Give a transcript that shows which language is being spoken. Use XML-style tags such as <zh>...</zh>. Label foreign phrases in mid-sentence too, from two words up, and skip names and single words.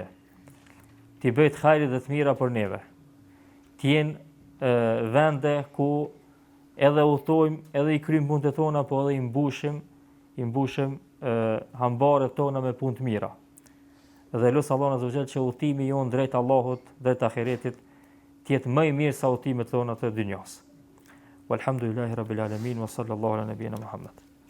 <sq>T'i bëjt hajri dhe të mira për neve. T'jenë vende ku edhe udhtojmë, edhe i kryjmë punët e tona, po edhe i mbushim hambaret tona me punë të mira. Dhe lusë Allahun</sq> <ar>عز وجل</ar> <sq>që udhtimi jonë drejt Allahut, drejt ahiretit, t'jetë më i mirë sa udhtimet tona të dynjas.</sq> <ar>والحمد لله رب العالمين وصلى الله على نبينا محمد.</ar>